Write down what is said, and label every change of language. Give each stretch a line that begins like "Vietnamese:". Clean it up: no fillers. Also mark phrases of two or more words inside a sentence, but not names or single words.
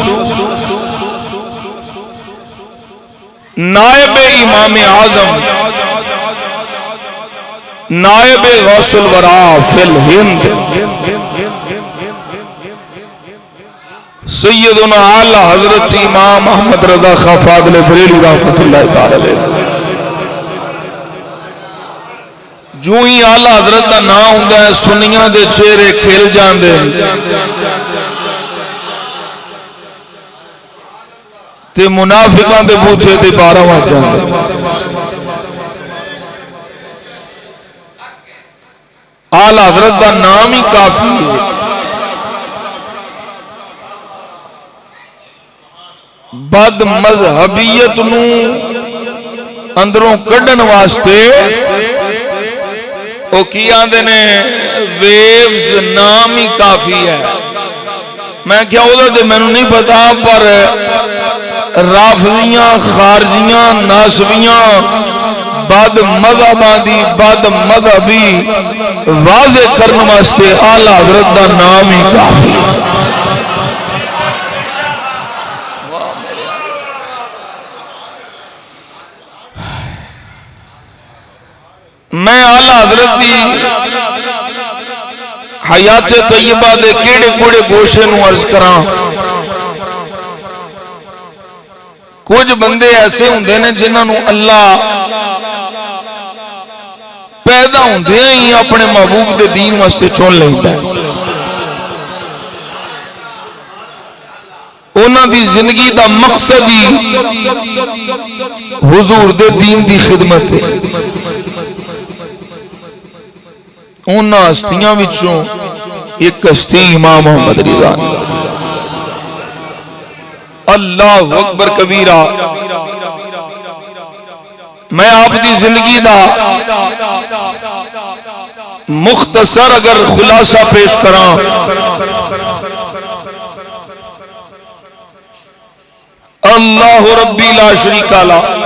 Urdu: نائب امام اعظم نائب غوث الورا فی الہند سیدنا اعلی حضرت امام احمد رضا خان فاضل بریلوی رحمۃ اللہ تعالی علیہ
Punjabi: جو ہی اعلی حضرت کا نام ہوندا ہے سنیاں دے چہرے کھل جاندے تے منافقاں دے بوتھے تے 12 وج جاندے
Urdu: اعلی حضرت کا نام ہی کافی ہے
Punjabi: بد مذہبیت نو اندروں کڈن واسطے وہ کی آندے نے ویوز
Urdu: نام ہی کافی ہے میں کیا
Punjabi: وہ دے میں نہیں پتا پر رافضیاں خارجیاں ناسبیاں بد مذہباں دی بد مذہبی واضح کرنے واسطے اعلی حضرت دا نام ہی کافی ہے میں اعلی حضرت دی حیات طیبہ دے کیڑے کوڑے گوشے نو عرض کراں کچھ بندے ایسے ہوندے نے جنہاں نو اللہ پیدا ہوندے ہی اپنے محبوب دے دین واسطے چن لیندا ہے انہاں دی زندگی دا مقصد ہی حضور دے دین دی خدمت ہے انہاں ہستیاں وچوں ایک ہستی امام محمد رضا
Arabic: اللہ اکبر کبیرہ
Punjabi: میں آپ دی زندگی دا مختصر اگر خلاصہ پیش کراں
Arabic: اللہ ربی لا شریک لہ